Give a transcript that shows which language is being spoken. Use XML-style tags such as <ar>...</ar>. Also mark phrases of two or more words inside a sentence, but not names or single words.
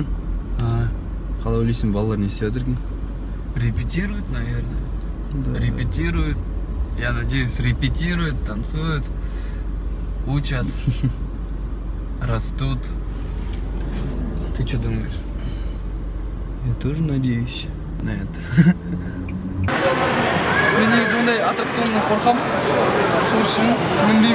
<kk>Қалай ойлайсың, балалар не істеп жатыр екен?</kk> <ru>Репетируют, наверное. Да. Репетируют. Я надеюсь, репетируют, танцуют, учат, растут. Ты что думаешь? Я тоже надеюсь на это.</ru> <kk>Мен негізі ондай аттракционнан қорқам. Сол үшін мінбеймін.</kk>